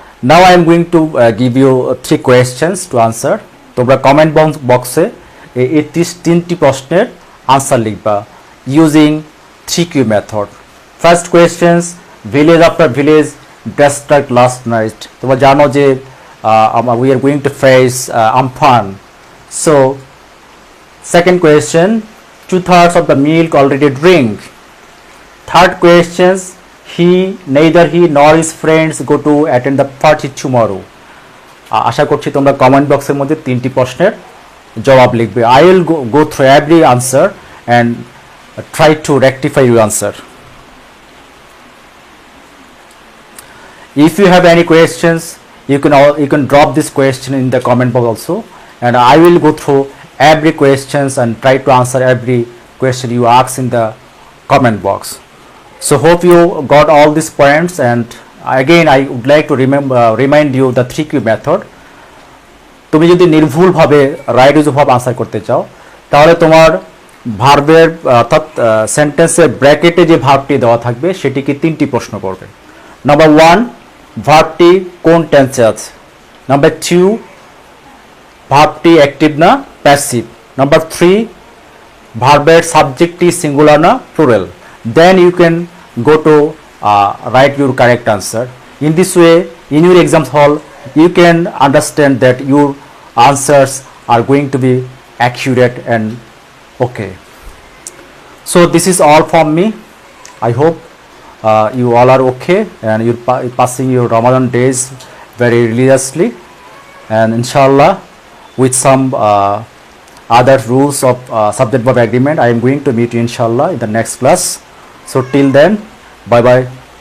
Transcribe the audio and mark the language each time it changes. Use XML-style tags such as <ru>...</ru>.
<en>Now I am going to give you 3 questions to answer.</en> <bn>তোমরা comment বক্সে এই 3টি প্রশ্নের আনসার লিখবা</bn> <en>Using 3Q method. First questions, village after village destruct last night.</en> <bn>তোমরা জানো যে</bn> <en>we are going to face Amphan. So second question, 2/3 of the milk already drink. Third questions, neither he nor his friends go to attend the party tomorrow.</en> <bn>আশা করছি তোমরা comment বক্সের মধ্যে 3টি প্রশ্নের জবাব লিখবে।</bn> <en>I will go through every answer and try to rectify your answer. If you have any questions, you can drop this question in the comment box also, and I will go through every questions and try to answer every question you ask in the comment box. So hope you got all these points, and again I would like to remind you the 3Q method.</en> <bn>তুমি যদি নির্ভুলভাবে right use ভাবে answer করতে চাও তাহলে তোমার ভার্বের অর্থাৎ সেন্টেন্সের ব্র্যাকেটে যে ভার্বটি দেওয়া থাকবে সেটিকে 3টি প্রশ্ন করবে। নাম্বার 1, ভার্বটি কোন টেন্সে আছে। নাম্বার 2, ভার্বটি অ্যাক্টিভ না প্যাসিভ। নাম্বার 3, ভার্বের সাবজেক্টটি সিঙ্গুলার না plural.</bn> <en>Then you can go to write your correct answer. In this way, in your exam hall, you can understand that your answers are going to be accurate and okay. So this is all from me. I hope you all are okay and you're passing your Ramadan days very religiously, and inshallah with some other rules of subject verb agreement I am going to meet you inshallah in the next class. So till then, bye bye.</en>